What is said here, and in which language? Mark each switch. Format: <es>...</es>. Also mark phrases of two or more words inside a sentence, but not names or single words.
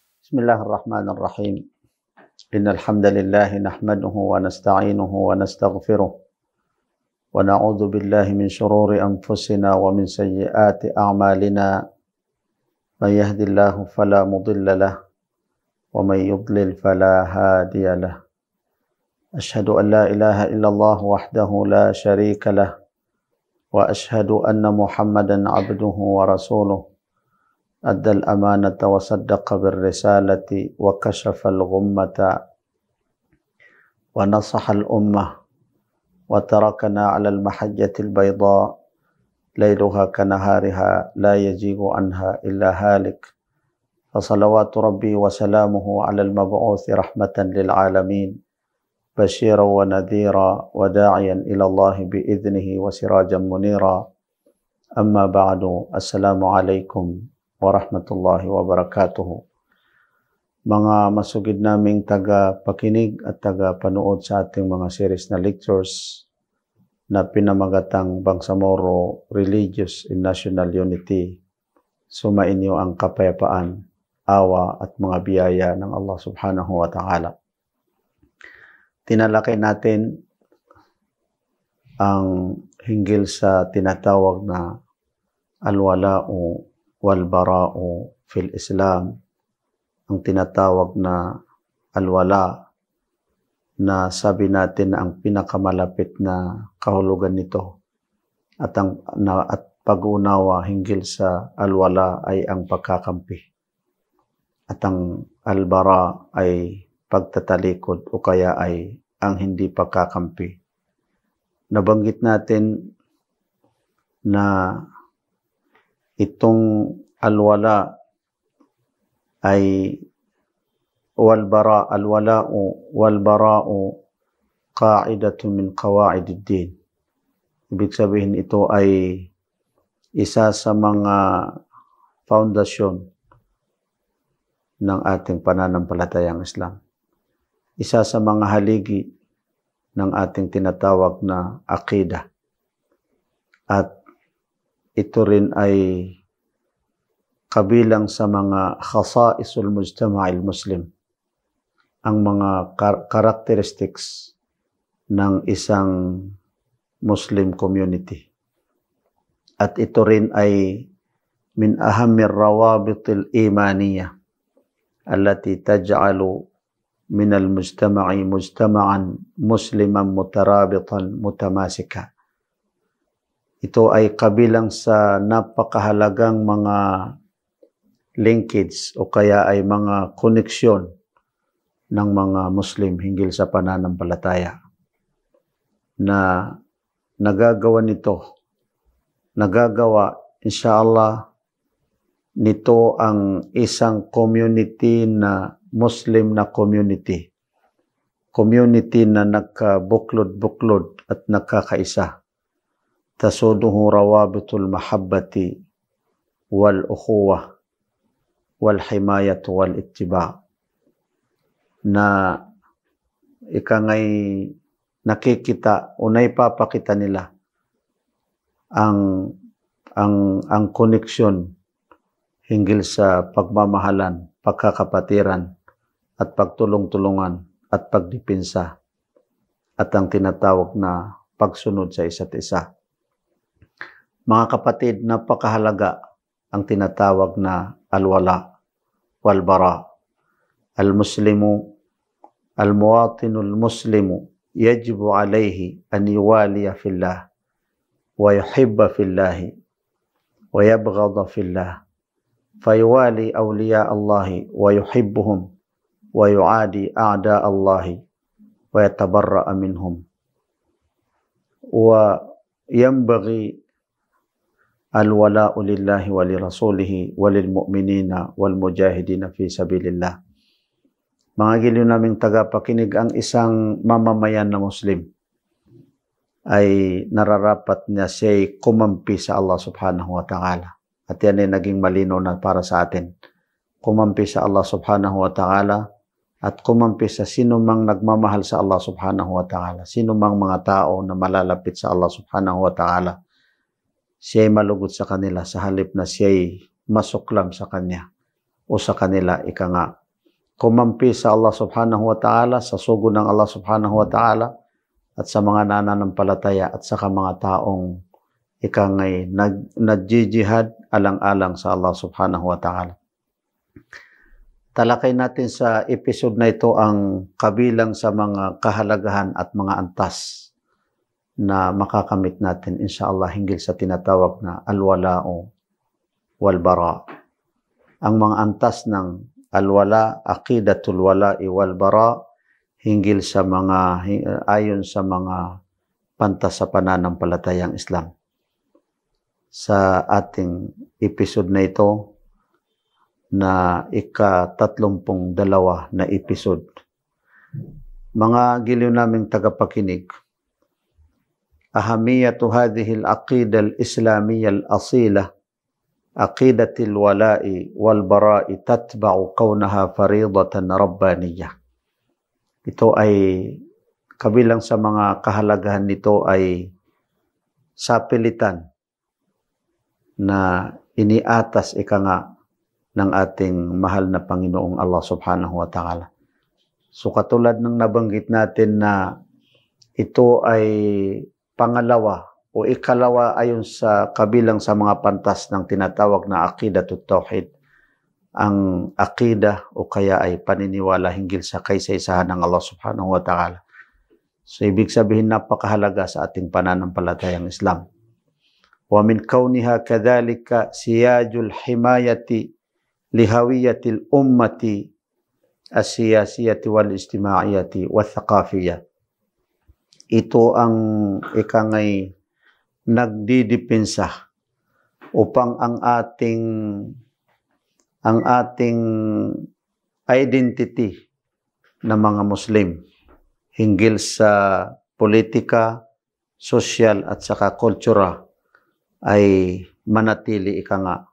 <ar>بسم الله الرحمن الرحيم. إن الحمد لله نحمده ونستعينه ونستغفره ونعوذ بالله من شرور أنفسنا ومن سيئات أعمالنا. من يهده الله فلا مضل له ومن يضلل فلا هادي له. أشهد أن لا إله إلا الله وحده لا شريك له وأشهد أن محمدا عبده ورسوله. أدى الأمانة وصدق بالرسالة وكشف الغمة ونصح الأمة وتركنا على المحجة البيضاء ليلها كنهارها لا يزيغ عنها إلا هالك فصلوات ربي وسلامه على المبعوث رحمة للعالمين بشيرا ونذيرا وداعيا إلى الله بإذنه وسراجا منيرا أما بعد السلام عليكم ورحمة الله وبركاته.</ar> <tl>Mga masugid naming taga-pakinig at taga-panood sa ating mga series na lectures na pinamagatang Bangsamoro Religious and National Unity, sumainyo ang kapayapaan, awa at mga biyaya ng Allah</tl> <ar>سبحانه وتعالى.</ar> <tl>Tinalakay natin ang hinggil sa tinatawag na</tl> <ar>الولاء والبراء في</ar> <tl>Islam, ang tinatawag na al-wala, na sabi natin na ang pinakamalapit na kahulugan nito at pag-unawa hinggil sa al-wala ay ang pagkakampi at ang al-bara ay pagtatalikod o kaya ay ang hindi pagkakampi. Nabanggit natin na itong</tl> <ar>al-wala ay الولاء والبراء قاعدة من قواعد الدين.</ar> <tl>Ibig sabihin ito ay isa sa mga foundation ng ating pananampalatayang Islam. Isa sa mga haligi ng ating tinatawag na aqida. At ito rin ay kabilang sa mga</tl> <ar>خصائص المجتمع المسلم,</ar> <tl>ang mga characteristics ng isang</tl> <en>Muslim community.</en> <tl>At ito rin ay</tl> <ar>من أهم الروابط الإيمانية التي تجعل من المجتمع مجتمعا مسلما مترابطا متماسكا.</ar> <tl>Ito ay kabilang sa napakahalagang mga linkage o kaya ay mga koneksyon ng mga Muslim hinggil sa pananampalataya na nagagawa inshallah nito ang isang community na Muslim na community na nagkabuklod-buklod at nagkakaisa.</tl> <ar>تسودها روابط المحبة والأخوة والحماية وال ittiba,</ar> <tl>na ikangay nakikita o naipapakita nila ang koneksyon hinggil sa pagmamahalan, pagkakapatiran at pagtulong-tulungan at pagdipinsa at ang tinatawag na pagsunod sa isa't isa. Mga kapatid, napakahalaga ang tinatawag na</tl> <ar>الولاء والبراء. المسلم، المواطن المسلم، يجب عليه أن يوالي في الله، ويحب في الله، ويبغض في الله، فيوالي أولياء الله، ويحبهم، ويعادي أعداء الله، ويتبرأ منهم. وينبغي الولاء لله ولرسوله وللمؤمنين والمجاهدين في سبيل الله.</ar> <tl>Mga giliw naming tagapakinig, ang isang mamamayan na Muslim ay nararapat niya siya'y kumampi sa Allah</tl> <ar>سبحانه وتعالى.</ar> <tl>At yan ay naging malinaw na para sa atin. Kumampi sa Allah</tl> <ar>سبحانه وتعالى</ar> <tl>at kumampi sa sino mang nagmamahal sa Allah</tl> <ar>سبحانه وتعالى.</ar> <tl>Sino mang mga tao na malalapit sa Allah</tl> <ar>سبحانه وتعالى.</ar> <tl>Siya'y malugod sa kanila sa halip na siya'y masuklam sa kanya o sa kanila, ika nga, kumampi sa Allah</tl> <ar>سبحانه وتعالى,</ar> <tl>sa sugo ng Allah</tl> <ar>سبحانه وتعالى,</ar> <tl>at sa mga nananampalataya at sa mga taong ikangay nagjijihad alang-alang sa Allah</tl> <ar>سبحانه وتعالى.</ar> <tl>Talakay natin sa episode na ito ang kabilang sa mga kahalagahan at mga antas na makakamit natin insyaAllah hinggil sa tinatawag na</tl> <ar>الولاء والبراء.</ar> <tl>Ang mga antas ng alwala,</tl> <ar>عقيدة الولاء والبراء,</ar> <tl>hinggil sa mga, ayon sa mga pantas sa pananampalatayang Islam. Sa ating episode na ito, na ika-32 na episode. Mga giliw naming tagapakinig,</tl> <ar>أهمية هذه العقيدة الإسلامية الأصيلة، عقيدة الولاء والبراء تنبع من كونها فريضة ربانية.</ar> <tl>Ito ay kabilang sa mga kahalagahan nito ay sapilitan na iniatas nga ng ating mahal na Panginoong Allah</tl> <ar>سبحانه وتعالى.</ar> <tl>So katulad ng nabanggit natin na ito ay pangalawa o ikalawa ayon sa kabilang sa mga pantas ng tinatawag na</tl> <ar>عقيدة التوحيد.</ar> <tl>Ang aqida o kaya ay paniniwala hinggil sa kaisa-isahan ng Allah</tl> <ar>سبحانه وتعالى.</ar> <tl>So ibig sabihin napakahalaga sa ating pananampalatayang Islam.</tl> <ar>ومن كونها كذلك سياج الحماية لهوية الأمة السياسية والاجتماعية والثقافية.</ar> <tl>Ito ang ikangay nagdidepensa upang ang ating identity na mga Muslim hinggil sa politika, sosyal at saka kultura ay manatili nga.</tl>